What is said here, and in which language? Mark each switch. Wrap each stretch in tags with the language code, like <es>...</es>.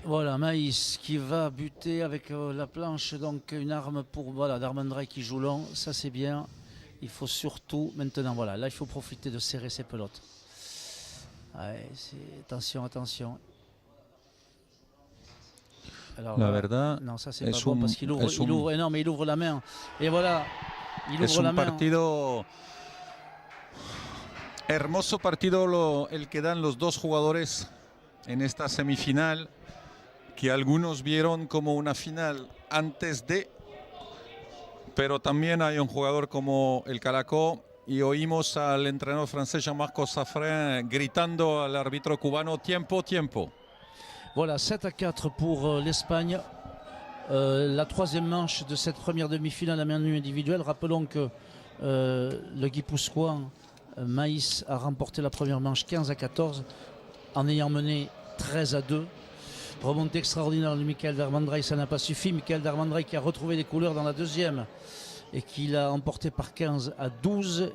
<fr>Voilà, Maïs qui va buter avec la planche, donc une arme pour Darvandrei qui joue long, ça c'est bien. Il faut surtout maintenant, voilà, là il faut profiter de serrer ses pelotes. Ouais, attention. Alors,</fr> <es>la verdad,</es> <fr>non, ça c'est pas bon parce qu'il ouvre la main. Et voilà, il ouvre la main.</fr> <es>Partido, hermoso partido el que dan los dos jugadores en esta semifinal, que algunos vieron como una final antes de, pero también hay un jugador como el Calacó y oímos al entrenador francés Jean-Marc Safrin gritando al árbitro cubano tiempo.</es> <fr>Voilà, 7-4 pour l'Espagne. La troisième manche de cette première demi-finale à main nue individuelle. Rappelons que le Guipuscoan Maïs a remporté la première manche 15-14 en ayant mené 13-2. Remontée extraordinaire de Michael Darvandrei, ça n'a pas suffi. Michael Darvandrei qui a retrouvé des couleurs dans la deuxième et qui l'a emporté par 15-12.</fr>